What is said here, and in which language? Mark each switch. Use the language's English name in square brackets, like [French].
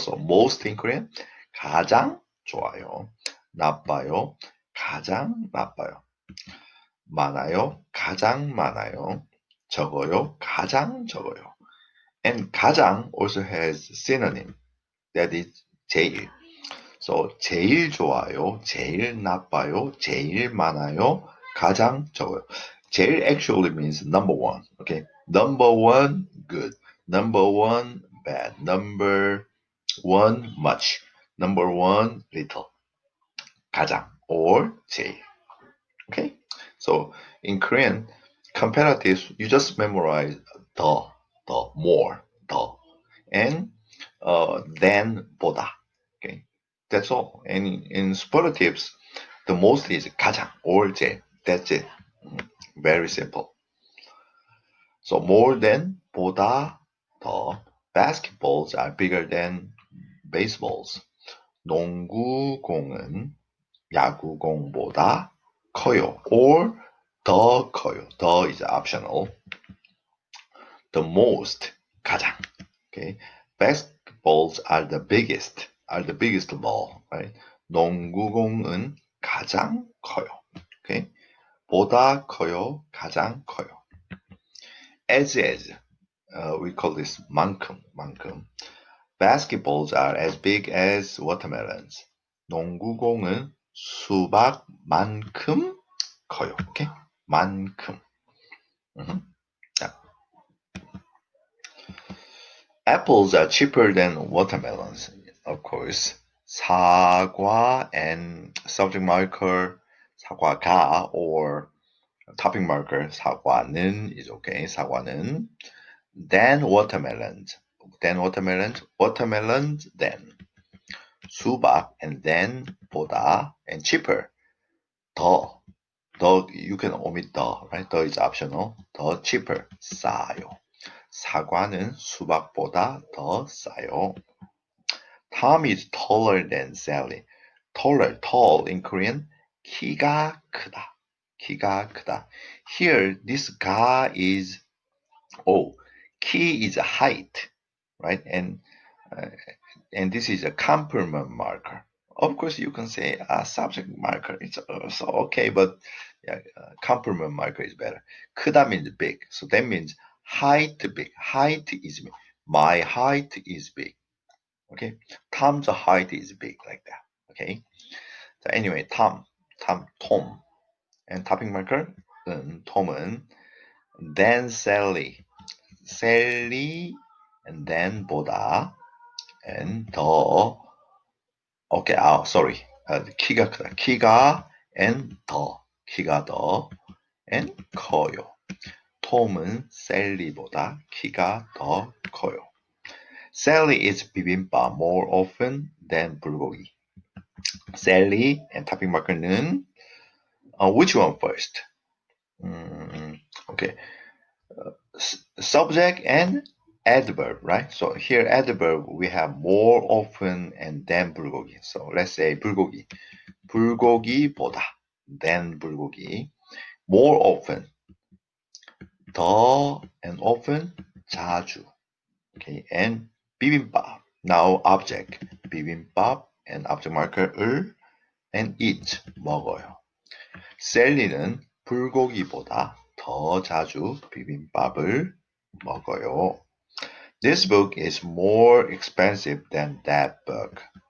[English] So most in Korean, [Korean] 가장 좋아요. 나빠요, 가장 나빠요. 많아요, 가장 많아요. 적어요, 가장 적어요. [English] And 가장 also has synonym, that is 제일. [Korean] So 제일 좋아요, 제일 나빠요, 제일 많아요, 가장 적어요. [English] 제일 actually means number one. Okay, number one good, number one bad, number one much, number one little. [Korean] 가장 or 제일. [English] Okay, so in Korean, comparatives you just memorize more, and than 보다. Okay, that's all. And in superlatives, the most is 가장 or 제일. That's it. Very simple. So more than [Korean] 보다 더. [English] Basketballs are bigger than baseballs. [Korean] 농구공은 야구공보다 커요. [English] Or [Korean] 더 커요. [English] 더 is optional. The most 가장. Okay. Basketballs are the biggest ball, right? [Korean] 농구공은 가장 커요. Okay. 보다 커요, 가장 커요. [English] As, we call this 만큼. Basketballs are as big as watermelons. [Korean] 농구공은 수박만큼 커요. [English] Okay? 만큼. Yeah. Apples are cheaper than watermelons, of course. 사과 and subject marker 사과가 or topic marker 사과는 is okay. 사과는 then watermelons. Watermelons then 수박 and then 보다 and cheaper 더 you can omit 더, right? 더 is optional. [Korean] 더 cheaper 싸요. 사과는 수박보다 더 싸요. [English] Tom is taller than Sally. Tall in Korean [Korean] 키가 크다. [English] Here this 가 is 키 is height, right? Uh, and this is a complement marker. Of course, you can say a subject marker. It's also okay, but yeah, complement marker is better. 크다 means big, so that means height big. Height is my height is big. Okay, Tom's height is big like that. Okay, so anyway, Tom, and topic marker 톰은 then Sally, and then 보다 and 더 okay, sorry. [Korean] 키가 크다. 키가 and 키가 더 and 커요. 톰은 셀리보다 키가 더 커요. [English] Sally eats bibimbap more often than 불고기. Sally and topic marker는 which one first? Okay. Subject and adverb, right? So here adverb we have more often and then 불고기. So let's say 불고기. [Korean] 불고기보다 [English] than [Korean] 불고기. [English] More often. 더 and often 자주. Okay, and 비빔밥. Now object. 비빔밥 and object marker 을 and eat 먹어요. [Korean] 셀리는 불고기보다 더 자주 비빔밥을 먹어요. [English] This book is more expensive than that book.